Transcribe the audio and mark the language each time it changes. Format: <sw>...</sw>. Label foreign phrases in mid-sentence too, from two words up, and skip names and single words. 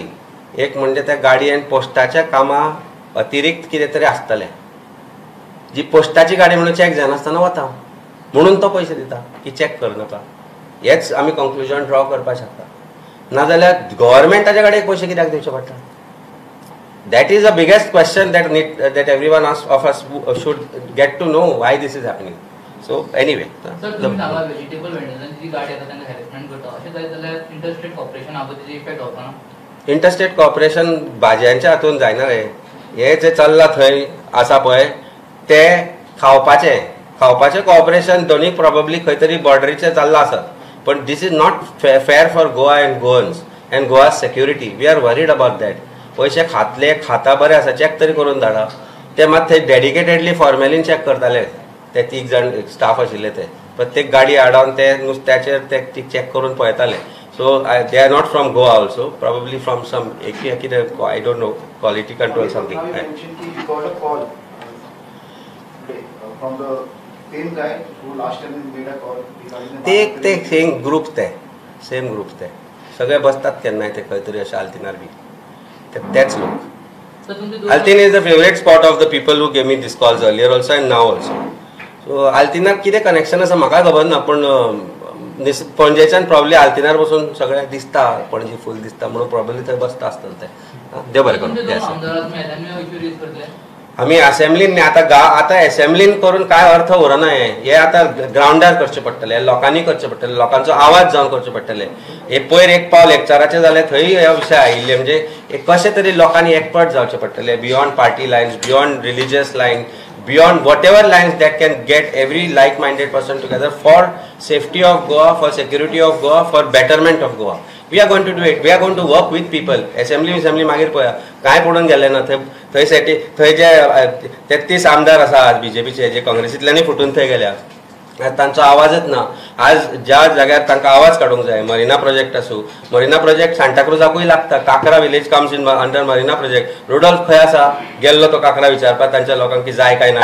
<kok>एक म्हणजे त्या गाडयेन पोस्टाच्या कामा अतिरिक्त कितें तरी आसतलें जी पोस्टाची गाडी म्हणून चॅक जायनासतना वता म्हणून तो पयशे दिता की चॅक करनाका. हेच आमी कंक्लुजन ड्रॉ करपाक शकता. नाजाल्यार गव्हर्मेंटाच्या गाडयेक पयशे कित्याक दिवचे पडटा?</kok> <en>That is the biggest question that everyone of us should get to know why this is happening. So anyway, sir,</en> <kok>तुम्ही सांगा व्हेजिटेबल वेंडर्स जी गाडी आता त्यांना हॅरेसमेंट करता अशें जाल्यार इंटरस्टेट कॉर्पोरेशन हातूंत इफेक्ट जावपा ना? इंटरस्टेट कॉर्पोरेशन भाजयांच्या हातून जायना रे. हे जे चल्ला थंय आसा पळय ते खावपाचे कॉर्पोरेशन दोनूय प्रॉबेबली खंय तरी बॉर्डरीचे चल्ला आसत, पण</kok> <en>this is not fair for Goa and Goans and Goa security. We are worried about that.</en> <kok>पयशे खाता बरें आसा, चॅक तरी करून धाडा. ते मात थंय डेडिकेटेडली फॉर्मेलीन चॅक करताले ते 3 जाण स्टाफ आशिल्ले ते. प्रत्येक गाडी हाडून ते नुस्त्याचेर ते चॅक करून पळयताले.</kok> <en>So they are not from Goa also, probably from some कितें I don't know, quality control something.</en> <kok>ते सेम ग्रुप ते सगळे बसतात केन्नाय ते खंय तरी अशे आल्तिनार बी. तेच लोक.</kok> <en>Altin is the favorite spot of the people who gave me these calls earlier also and now also.</en> <kok>So Altinar कितें कनेक्शन आसा म्हाका खबर ना, पण पणजेच्यान प्रॉब्ली आल्तिनार बसून सगळ्यांक दिसता पणजी फूल दिसता म्हणून प्रॉब्ली थंय बसता आसतले ते. देव बरें करूं. आमी असेंब्लीन आतां असेंब्लीन करून काय अर्थ उरना. हे आतां ग्राउंडार करचे पडटले, लोकांनी करचे पडटले, लोकांचो आवाज जावन करचे पडटले. हे पयर एक पावल लेक्चराचें जालें, थंय हे विशय आयिल्ले म्हणजे कशें तरी लोकांनी एकपट जावचे पडटले</kok> <en>beyond party lines, beyond religious line, beyond whatever lines that can get every like-minded person together for safety of Goa, for security of Goa, for betterment of Goa. We are going to do it. We are going to work with people.</en> <kok>Assembly मागीर पळया काय पडून गेले ना. थंय जे 33 आमदार आसा आज बीजेपीचे, जे काँग्रेसींतल्यानय फुटून थंय गेल्या, तांचो आवाजच ना. आज ज्या जाग्यार तांकां आवाज काडूंक जाय, मरिना प्रोजेक्ट आसूं, मरिना प्रोजेक्ट सांताक्रुजाकूय लागता.</kok> <en>Cacra village comes in under Marina project.</en> <kok>रुडॉल्फ खंय आसा, गेल्लो तो काकरा विचारपाक तांच्या लोकांक की जाय काय ना.</kok>